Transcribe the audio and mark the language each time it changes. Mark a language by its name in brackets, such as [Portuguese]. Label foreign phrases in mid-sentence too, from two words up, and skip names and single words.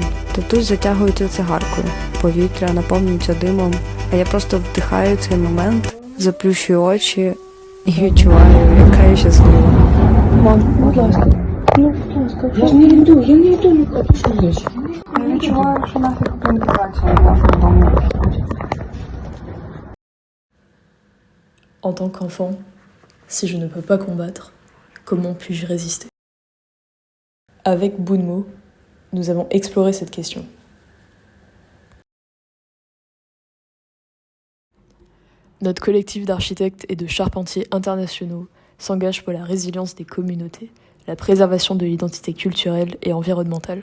[Ukrainian] Татусь затягується цигаркою. Повітря наповнюється димом, а я просто вдихаю цей момент, заплющую очі і відчуваю, яка я щаслива. Мам, будь ласка. Ну, будь ласка. Я ж не йду, не хочу, що здесь. Я відчуваю, що наша комунікація в нашому дому. [French] En tant qu'enfant, si je ne peux pas combattre, comment puis-je résister? Avec bout de mots, nous avons exploré cette question. Notre collectif d'architectes et de charpentiers internationaux s'engage pour la résilience des communautés, la préservation de l'identité culturelle et environnementale.